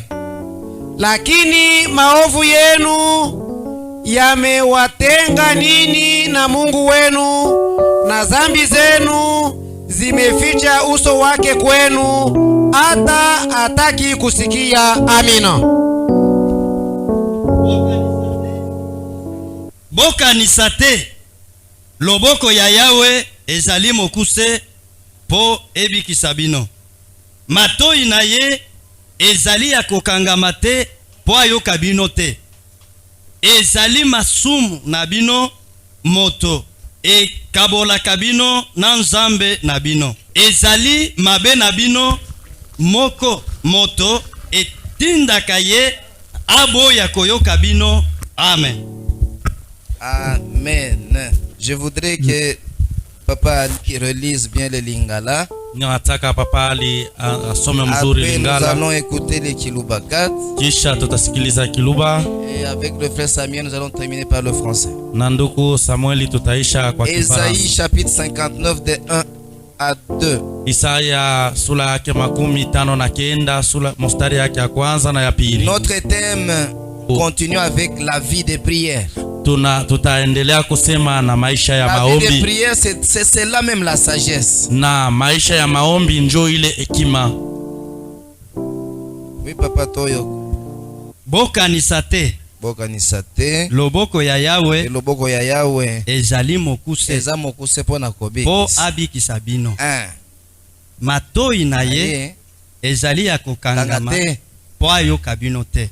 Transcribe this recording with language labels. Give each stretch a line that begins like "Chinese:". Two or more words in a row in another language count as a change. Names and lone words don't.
Swahili: Lakini maovu yenu yamewatenga nini na Mungu wenu, na dhambi zenu zimeficha uso wake kwenu, hata hataki kusikia. Amina.
Lingala: Boka ni sate, loboko ya Yawe ezali mokuse po ebikisa bino. Matoi na ye ezali ya kokangama te po ayoka bino te. Ezali masumu na bino moto ekabolaka bino na nzambe na bino. Ezali mabe na bino moko moto etindaka ye aboya koyoka bino. Amen. Amen.
French: Je voudrais que Papa relise bien le Lingala.
Swahili: Ninataka Papa Ali asome mzuri Lingala.
French: Nous allons écouter le Kiluba 4.
Swahili: Kisha tutasikiliza Kiluba.
French: Et avec le frère Samuel, nous allons terminer par le français.
Swahili: Na ndugu Samueli tutaisha kwa Kifaransa.
French: Isaïe chapitre 59 de 1 à 2.
Swahili: Isaya sura yake 59 sura mstari yake ya kwanza na ya pili.
French: Notre thème continue avec la vie de prière.
Swahili: Tutaendelea kusema na maisha ya
French: La
Swahili: maombi.
French: vie de prière, c'est cela même la sagesse.
Swahili: Na maisha ya maombi njo ile hekima.
French: Oui, Papa Toyo.
Lingala: Boka ni sate. Boka ni sate. Loboko ya Yawe. Et loboko ya Yawe. Ezali mokuse. Eza mokuse pona kobe. Po abikisa bino. Matoi na ye ezali ya kokangama po ayoka bino te.